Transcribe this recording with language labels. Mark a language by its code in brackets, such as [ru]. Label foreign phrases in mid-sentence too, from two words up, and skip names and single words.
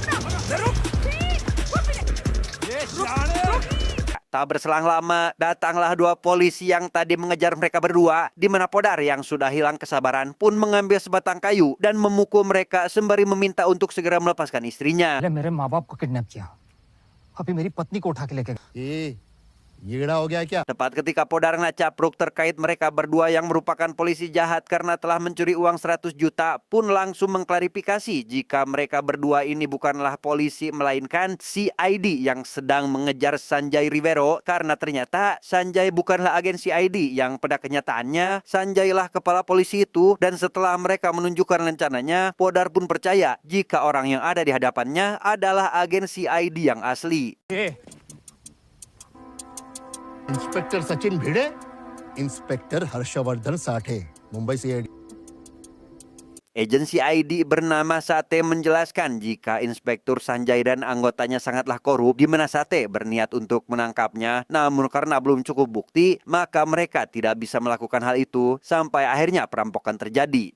[id] Tak berselang lama, datanglah dua polisi yang tadi mengejar mereka berdua, di mana Podar yang sudah hilang kesabaran pun mengambil sebatang kayu dan memukul mereka sembari meminta untuk segera melepaskan istrinya. [hi] मेरे माँ बाप को किडनैप किया अभी मेरी पत्नी को उठा के लेके [id] Tepat ketika Podar ngacapruk terkait mereka berdua yang merupakan polisi jahat karena telah mencuri uang 100 juta pun langsung mengklarifikasi jika mereka berdua ini bukanlah polisi melainkan CID yang sedang mengejar Sanjay Rivero, karena ternyata Sanjay bukanlah agen CID yang pada kenyataannya Sanjay lah kepala polisi itu. Dan setelah mereka menunjukkan rencananya, Podar pun percaya jika orang yang ada di hadapannya adalah agen CID yang asli. [hi] इंस्पेक्टर सचिन भिड़े, इंस्पेक्टर हर्षवर्धन साठे, मुंबई CID. [id] Agensi ID bernama Sate menjelaskan jika Inspektur Sanjay dan anggotanya sangatlah korup, di mana Sate berniat untuk menangkapnya. Namun karena belum cukup bukti, maka mereka tidak bisa melakukan hal itu sampai akhirnya perampokan terjadi.